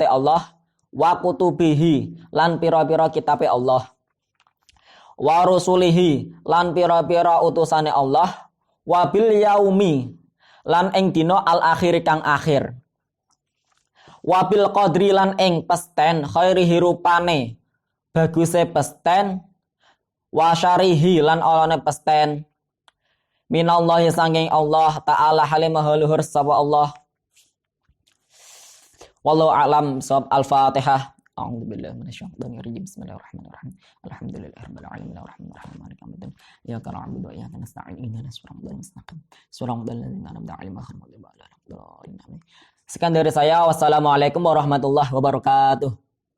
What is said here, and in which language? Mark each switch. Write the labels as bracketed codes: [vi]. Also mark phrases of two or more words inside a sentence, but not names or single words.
[jv] Allah, [ar] وكتبه [jv] lan pira-pira kitabe Allah, [ar] ورسله [jv] lan pira-pira utusane Allah, [ar] وباليوم [jv] lan ing dina [ar] الآخر [jv] kang akhir, [ar] وبالقدر [jv] lan ing pesten khairihi rupane baguse pesten, [ar] وشره [jv] lan olone pesten minallahi sanging Allah taala halim maha luhur sapa Allah. [ar] والله أعلم صواب. الفاتحة. أعوذ بالله من الشيطان الرجيم. بسم الله الرحمن الرحيم. الحمد لله رب العالمين الرحمن الرحيم مالك يوم الدين. إياك نعبد وإياك نستعين اهدنا الصراط المستقيم. صراط الذين أنعمت عليهم غير المغضوب عليهم ولا الضالين. [id] Sekian dari saya. [ar] والسلام عليكم ورحمة الله وبركاته.